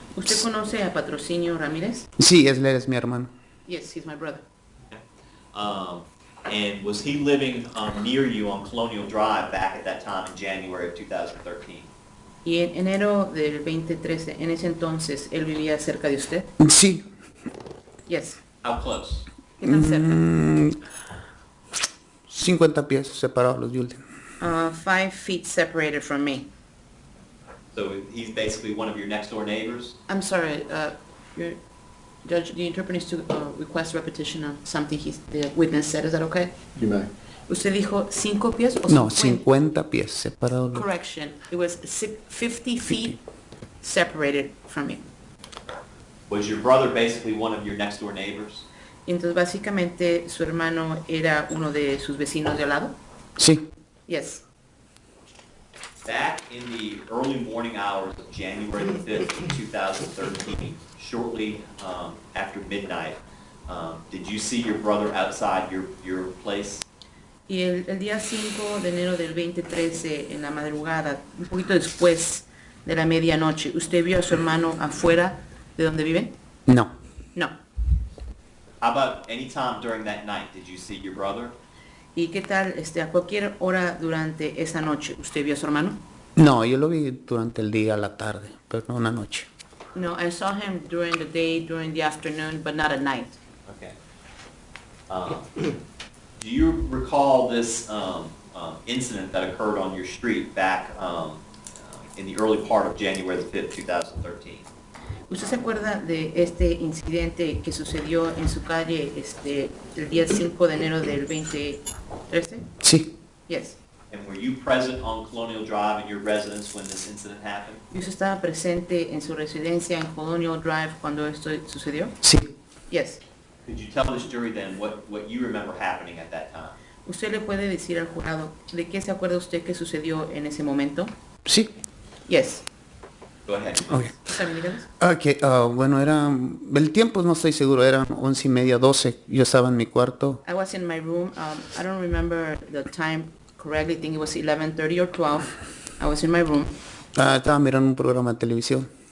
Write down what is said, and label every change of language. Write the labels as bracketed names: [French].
[Spanish] ¿Usted conoce a Patrocinio Ramírez? Sí, él es mi hermano. [English] Yes, he's my brother. Okay. And was he living near you on Colonial Drive back at that time in January of 2013? [Spanish] Y en enero del 2013, en ese entonces, ¿él vivía cerca de usted? Sí. [English] Yes. How close? [Spanish] ¿Qué tan cerca? 50 pies separados los buildings. [English] 5 feet separated from me. So he's basically one of your next door neighbors? I'm sorry, Judge, the interpreter needs to request repetition of something the witness said. Is that okay? You may. [Spanish] ¿Usted dijo 5 pies o No, 50? 50 pies separados. [English] Correction, it was 50 feet separated from you. Was your brother basically one of your next door neighbors? [Spanish] Entonces, básicamente, su hermano era uno de sus vecinos de al lado. Sí, [English] Yes. Back in the early morning hours of January the 5th, 2013, shortly after midnight, did you see your brother outside your place? [Spanish] Y el día 5 de enero del 2013, en la madrugada, un poquito después de la medianoche, ¿usted vio a su hermano afuera de donde viven? no, [English] No. How about any time during that night, did you see your brother? [Spanish] ¿Y qué tal, a cualquier hora durante esa noche, usted vio a su hermano? no, yo lo vi durante el día, la tarde, pero no una noche. [English] No, I saw him during the day, during the afternoon, but not at night. Okay. Do you recall this incident that occurred on your street back in the early part of January the 5th, 2013? [Spanish] ¿Usted se acuerda de este incidente que sucedió en su calle el día 5 de enero del 2013? Sí, [English] Yes. And were you present on Colonial Drive in your residence when this incident happened? [Spanish] ¿Y usted estaba presente en su residencia en Colonial Drive cuando esto sucedió? sí. [English] Yes. Could you tell this jury then what you remember happening at that time? [Spanish] ¿Usted le puede decir al jurado de qué se acuerda usted que sucedió en ese momento? Sí, [English] Yes. Go ahead. ok. [Spanish] ¿Está bien, díganos? Ok, bueno, el tiempo no estoy seguro, eran 11:30, 12. Yo estaba en mi cuarto. [English] I was in my room. I don't remember the time correctly. I think it was 11:30 or 12. I was in my room. [Spanish] Estaba mirando un programa de televisión.